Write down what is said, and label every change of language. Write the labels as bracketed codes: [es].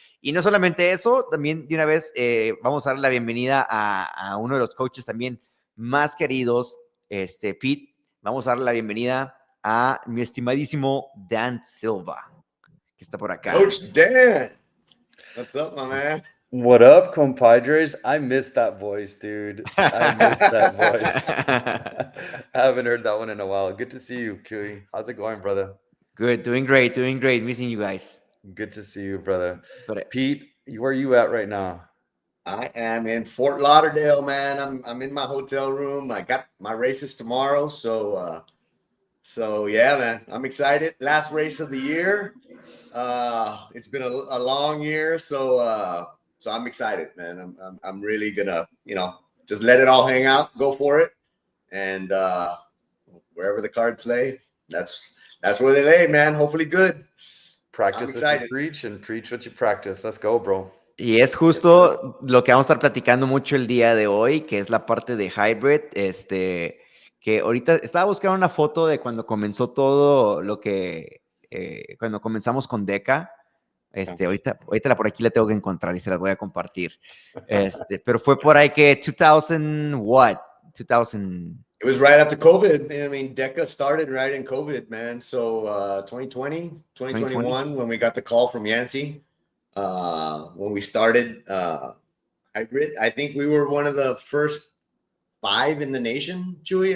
[es] Y no solamente eso, también de una vez vamos a dar la bienvenida a uno de los coaches también más queridos, Pete. Vamos a dar la bienvenida a mi estimadísimo Dan Silva, que está por acá. [en] Coach Dan, what's up, my man? What up, compadres? I miss that voice, dude. I miss that voice. I haven't heard that one in a while. Good to see you, Chuy. How's it going, brother? Good, doing great. Missing you guys. Good to see you, brother. But Pete, where are you at right now? I am in Fort Lauderdale, man. I'm in my hotel room. I got my races tomorrow, so yeah, man. I'm excited. Last race of the year. It's been a long year, so I'm excited, man. I'm really gonna, just let it all hang out, go for it, and wherever the cards lay, that's where they lay, man. Hopefully good. Practice what you preach and preach what you practice. Let's go, bro. [es] Y es justo lo que vamos a estar platicando mucho el día de hoy, que es la parte de hybrid, que ahorita estaba buscando una foto de cuando comenzó todo lo que, cuando comenzamos con DEKA. Ahorita por aquí la tengo que encontrar y se las voy a compartir. Pero fue por ahí que 2000 what? 2000. [en] It was right after COVID. I mean, DEKA started right in COVID, man. So 2021, when we got the call from Yancey, when we started hybrid, I think we were one of the first 5 in the nation, Chuy.